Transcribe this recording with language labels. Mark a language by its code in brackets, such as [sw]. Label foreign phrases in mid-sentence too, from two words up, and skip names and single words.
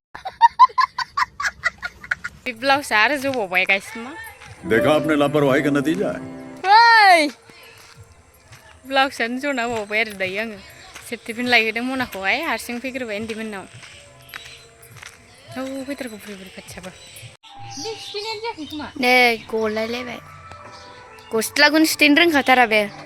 [brx] बे ब्लाउसआ आरो जबावबाय गाइस मा [hi] देखा आपने लापरवाही का नतीजा है [brx] ओइ ब्लाउसआनो जना बावबाय आरो दायो आङो सेफ्टिपिन लायहोदों मनाखौहाय हारसिं फैग्रोबाय उन्दैमोननाव औ फैथारगौ बुरै बुरै खाथियाबो सुथेनायानो जायाखै खोमा नै गलायलायबाय गस्लाखौनो सुथेनो रोंखाथारा बे